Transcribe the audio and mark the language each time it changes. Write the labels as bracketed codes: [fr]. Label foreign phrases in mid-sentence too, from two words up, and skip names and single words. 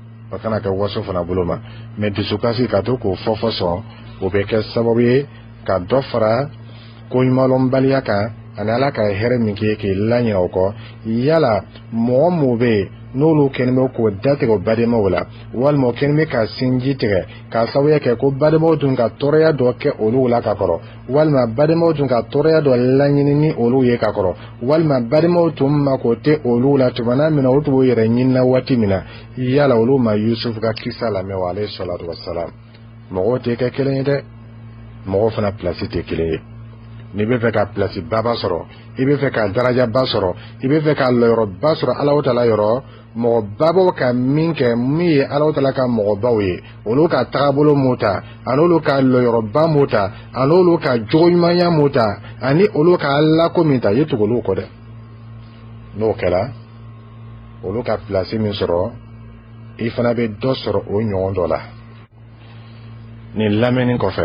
[bm] o kana kɛ waso fana bolo ma mais dusukasi ka to k'o fɔ sɔn o bɛ kɛ sababu ye ka dɔ fara ko ɲumanlɔnbaliya kan ani ala ka hɛrɛ min k'i k'i laɲinɛ o kɔ yala mɔgɔ mun bɛ yen n'olu kɛlen bɛ k'o datigɛ o badenmaw la walima o kɛlen bɛ ka sinji tigɛ k'a sababuya kɛ ko badenmaw dun ka tɔɔrɔya dɔ kɛ olu la ka kɔrɔ walima badenmaw dun ka tɔɔrɔya dɔ laɲini ni olu ye ka kɔrɔ walima badenmaw tun mako tɛ olu la tuma min na o tun b'o yɛrɛ ɲinina waati min na yala olu ma Yusuf ka kisa lamɛn wa [ar] عليه الصلاة والسلام [bm] mɔgɔw tɛ kɛ kelen ye dɛ mɔgɔw fana pilasi tɛ kelen ye n'i bɛ fɛ ka pilasi baba sɔrɔ i bɛ fɛ ka daraja ba sɔrɔ i bɛ fɛ ka lɔyɔrɔ ba sɔrɔ Alahu Taala yɔrɔ mɔgɔ babaw ka min kɛ min ye Alahu Taala ka mɔgɔbaw ye olu ka tagabolo m'o ta ani olu ka lɔyɔrɔba m'o ta ani olu ka jogo ɲumanya m'o ta ani olu ka Alako min ta i tugu olu kɔ dɛ n'o kɛra olu ka pilasi min sɔrɔ i fana bɛ dɔ sɔrɔ o ɲɔgɔn dɔ la nin lamɛnni kɔfɛ